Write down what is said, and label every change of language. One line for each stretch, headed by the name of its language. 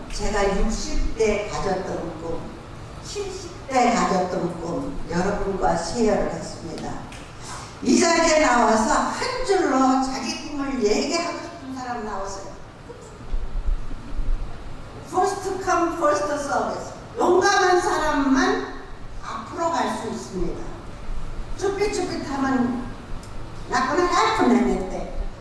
Korean: 제가 60대 가졌던 꿈, 70대 가졌던 꿈, 여러분과 쉐어를 했습니다. 이 자리에 나와서 한 줄로 자기 꿈을 얘기하고 싶은 사람 나오세요.
English: First come, first service.
Korean: 용감한 사람만 앞으로 갈 수 있습니다. 쭈삣쭈삣하면
English: not gonna happen anything.